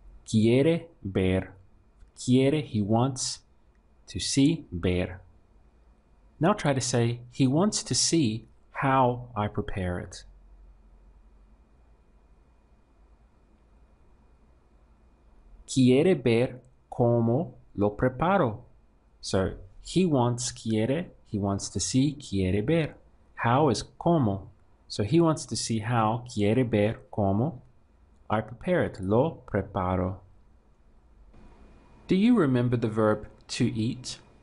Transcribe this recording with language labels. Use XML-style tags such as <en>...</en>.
<es>Quiere ver. Quiere,</es> <en>he wants. To see, ver. Now try to say he wants to see how I prepare it.</en> <es>Quiere ver cómo lo preparo.</es> <en>So he wants to see,</en> <es>quiere ver.</es> <en>How is cómo. So he wants to see how,</en> <es>quiere ver cómo</es> <en>I prepare it,</en> <es>lo preparo.</es> <en>Do you remember the verb to eat?</en>